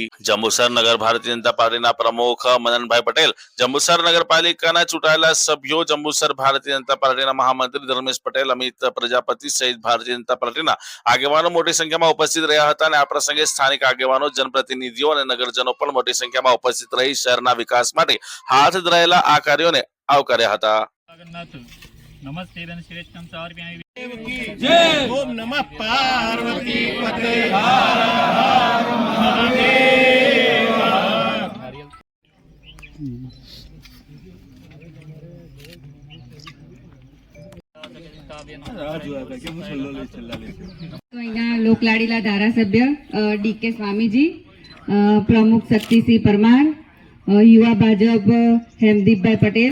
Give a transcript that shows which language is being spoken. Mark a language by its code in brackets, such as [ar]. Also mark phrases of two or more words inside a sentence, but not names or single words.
[gu] જંબુસર નગર ભારતીય જનતા પાર્ટીના પ્રમુખ મનનભાઈ પટેલ, જંબુસર નગરપાલિકાના ચૂંટાયેલા સભ્યો, જંબુસર ભારતીય જનતા પાર્ટીના મહામંત્રી ધર્મેશ પટેલ, અમિત પ્રજાપતિ સહિત ભારતીય જનતા પાર્ટીના આગેવાનો મોટી સંખ્યામાં ઉપસ્થિત રહ્યા હતા અને આ પ્રસંગે સ્થાનિક આગેવાનો, જનપ્રતિનિધિઓ અને નગરજનો પણ મોટી સંખ્યામાં ઉપસ્થિત રહી શહેરના વિકાસ માટે હાથ ધરાયેલા આ કાર્યોને આવકાર્યા હતા। [sa] नमस्ते श्रेष्ठम समर्पयामि। ओम नमः पार्वती पते हर हर महादेव। [gu] લોકલાડીલા ધારાસભ્ય ડીકે સ્વામીજી, પ્રમુખ શક્તિસિંહ પરમાર, યુવા ભાજપ હેમદીપભાઈ પટેલ,